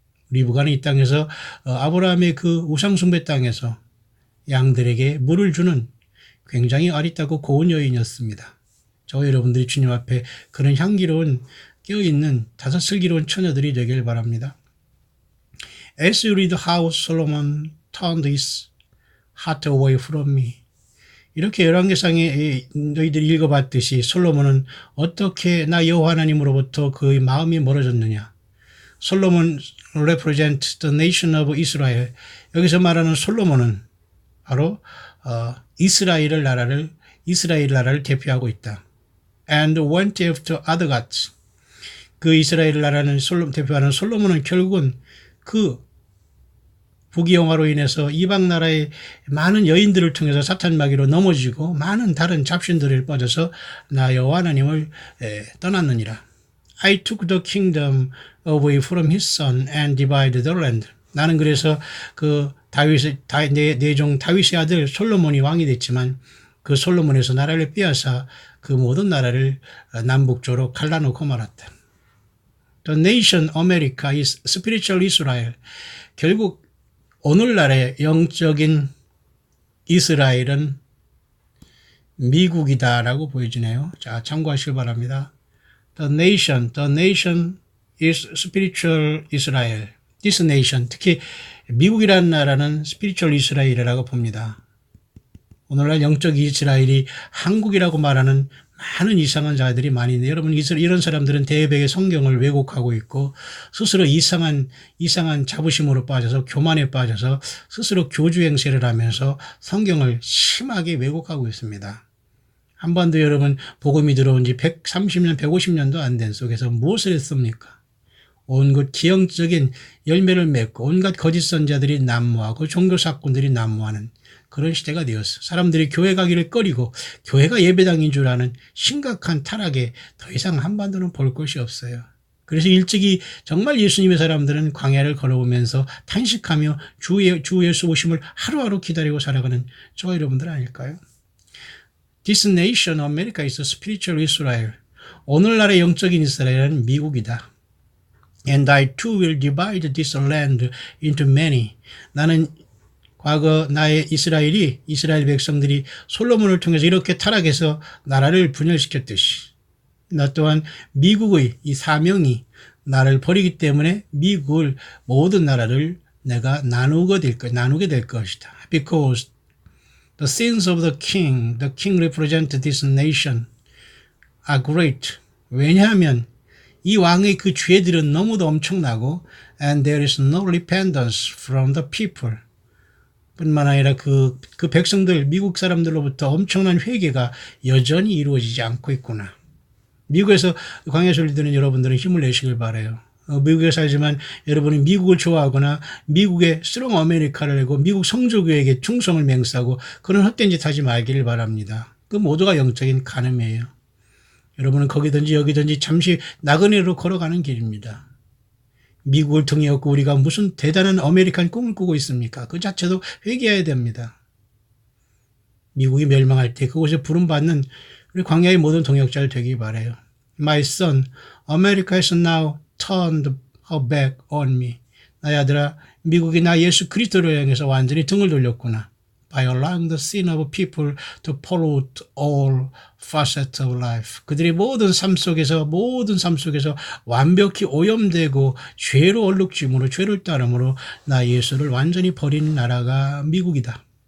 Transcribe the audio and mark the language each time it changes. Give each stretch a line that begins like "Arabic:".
Korean: 리브가는 이 땅에서 아브라함의 그 우상숭배 땅에서 양들에게 물을 주는 굉장히 아리따고 고운 여인이었습니다. 저와 여러분들이 주님 앞에 그런 향기로운 깨어있는 다섯 슬기로운 처녀들이 되길 바랍니다.
English: As you read how Solomon turned his heart away from me.
Korean: 이렇게 열왕기상에 너희들이 읽어봤듯이 솔로몬은 어떻게 나 여호와 하나님으로부터 그의 마음이 멀어졌느냐.
English: 솔로몬 represent the nation of Israel.
Korean: 여기서 말하는 솔로몬은 바로 이스라엘 나라를 대표하고 있다.
English: And went after other gods.
Korean: 그 이스라엘 나라는 대표하는 솔로몬은 결국은 그 부귀영화로 인해서 이방 나라의 많은 여인들을 통해서 사탄 마귀로 넘어지고 많은 다른 잡신들을 빠져서 나 여호와 하나님을 떠났느니라.
English: I took the kingdom away from his son and divided the land.
Korean: 나는 그래서 그 내 종 다윗의 아들 솔로몬이 왕이 됐지만 그 솔로몬에서 나라를 빼앗아 그 모든 나라를 남북쪽으로 갈라놓고 말았다.
English: The nation America is spiritual Israel.
Korean: 결국 오늘날의 영적인 이스라엘은 미국이다라고 보여지네요. 자, 참고하시기 바랍니다.
English: The nation is spiritual Israel. This nation,
Korean: 특히 미국이라는 나라는
English: spiritual Israel
Korean: 이라고 봅니다. 오늘날 영적 이스라엘이 한국이라고 말하는 많은 이상한 자들이 많이 있는데 여러분 이런 사람들은 대백의 성경을 왜곡하고 있고 스스로 이상한 자부심으로 빠져서 교만에 빠져서 스스로 교주 행세를 하면서 성경을 심하게 왜곡하고 있습니다. 한반도 여러분 복음이 들어온 지 130년 150년도 안 된 속에서 무엇을 했습니까? 온갖 기형적인 열매를 맺고 온갖 거짓 선자들이 난무하고 종교 사건들이 난무하는 그런 시대가 되었어. 사람들이 교회 가기를 꺼리고 교회가 예배당인 줄 아는 심각한 타락에 더 이상 한반도는 볼 것이 없어요. 그래서 일찍이 정말 예수님의 사람들은 광야를 걸어오면서 탄식하며 주 예수 오심을 하루하루 기다리고 살아가는 저와 여러분들 아닐까요?
English: This nation America is a spiritual Israel.
Korean: 오늘날의 영적인 이스라엘은 미국이다.
English: And I too will divide this land into many.
Korean: 나는 과거 나의 이스라엘 백성들이 솔로몬을 통해서 이렇게 타락해서 나라를 분열시켰듯이 나 또한 미국의 이 사명이 나를 버리기 때문에 미국을 모든 나라를 내가 나누게 될 것이다.
English: Because the sins of the king represent this nation are great.
Korean: 왜냐하면 이 왕의 그 죄들은 너무도 엄청나고
English: and there is no repentance from the people.
Korean: 뿐만 아니라 그 백성들, 미국 사람들로부터 엄청난 회개가 여전히 이루어지지 않고 있구나. 미국에서 광야 소리 듣는 여러분들은 힘을 내시길 바라요. 미국에 살지만 여러분이 미국을 좋아하거나 미국의 스트롱 아메리카를 내고 미국 성조교에게 충성을 맹세하고 그런 헛된 짓 하지 말기를 바랍니다. 그 모두가 영적인 간음이에요. 여러분은 거기든지 여기든지 잠시 나그네로 걸어가는 길입니다. 미국을 등에 업고 우리가 무슨 대단한 아메리칸 꿈을 꾸고 있습니까? 그 자체도 회개해야 됩니다. 미국이 멸망할 때 그곳에 부름받는 우리 광야의 모든 동역자를 되기 바라요.
English: My son, America has now turned her back on me.
Korean: 나의 아들아, 미국이 나 예수 그리스도를 향해서 완전히 등을 돌렸구나.
English: by allowing the sin of people to pollute all facets of life.
Korean: 그들이 모든 삶 속에서 완벽히 오염되고 죄로 얼룩짐으로 죄를 따름으로 나 예수를 완전히 버린 나라가 미국이다.